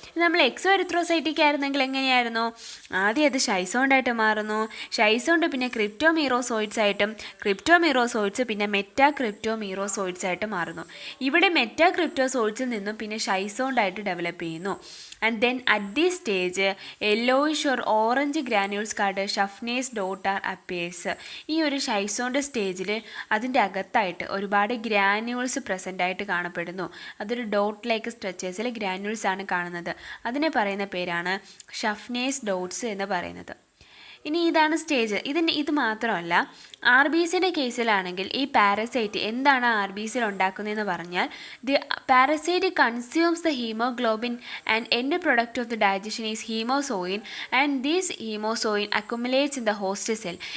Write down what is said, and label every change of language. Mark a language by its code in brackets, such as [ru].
[ml] നമ്മൾ എക്സോ എറിത്രോസൈറ്റിക് ആയിരുന്നെങ്കിൽ എങ്ങനെയായിരുന്നു? ആദ്യം അത് ഷൈസോണ്ടായിട്ട് മാറുന്നു, ഷൈസോണ്ട് പിന്നെ ക്രിപ്റ്റോമീറോസോയിറ്റ്സ് ആയിട്ടും, ക്രിപ്റ്റോമീറോസോയിറ്റ്സ് പിന്നെ മെറ്റാക്രിപ്റ്റോമീറോസോയിറ്റ്സ് ആയിട്ട് മാറുന്നു. ഇവിടെ മെറ്റാക്രിപ്റ്റോസോയിറ്റ്സിൽ നിന്നും പിന്നെ ഷൈസോണ്ടായിട്ട് ഡെവലപ്പ് ചെയ്യുന്നു. [en] And then at this stage yellowish or orange granules called Schaffner's dot appears. [ml] ഈ ഒരു ഷൈസോണ്ട് സ്റ്റേജിൽ അതിൻ്റെ അകത്തായിട്ട് ഒരുപാട് ഗ്രാന്യൂൾസ് പ്രസൻ്റ് ആയിട്ട് കാണപ്പെടുന്നു. അതൊരു ഡോട്ട് ലൈക്ക് സ്ട്രക്ചേഴ്സിൽ ഗ്രാന്യൂൾസ് ആണ് കാണുന്നത്. അതിനെ പറയുന്ന പേരാണ് ഷഫ്നേഴ്സ് ഡോട്ട്സ് എന്ന് പറയുന്നത്. ഇനി ഇതാണ് സ്റ്റേജ്. ഇത് മാത്രമല്ല, ആർ ബി സിയുടെ കേസിലാണെങ്കിൽ ഈ പാരസൈറ്റ് എന്താണ് ആർ ബി സിയിൽ ഉണ്ടാക്കുന്നതെന്ന് പറഞ്ഞാൽ [en] The parasite consumes the haemoglobin and end product of the digestion is haemozoin and these haemozoin accumulates in the host cell.